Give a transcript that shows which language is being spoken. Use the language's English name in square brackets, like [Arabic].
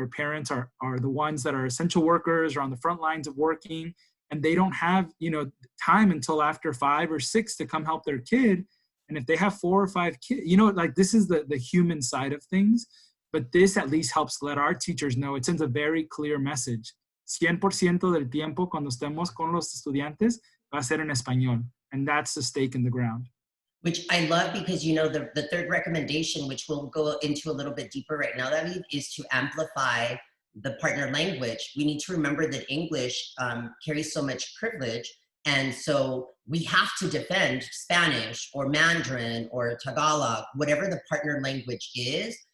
[English] Where parents are the ones that are essential workers or on the front lines of working, and they don't have, time until after 5 or 6 to come help their kid. And if they have 4 or 5 kids, this is the human side of things. But this at least helps let our teachers know. It sends a very clear message. [Spanish] 100% del tiempo cuando estemos con los estudiantes va a ser en español. [English] And that's the stake in the ground. Which I love because, the third recommendation, which we'll go into a little bit deeper right now, David, is to amplify the partner language. We need to remember that English carries so much privilege. And so we have to defend Spanish or Mandarin or Tagalog, whatever the partner language is.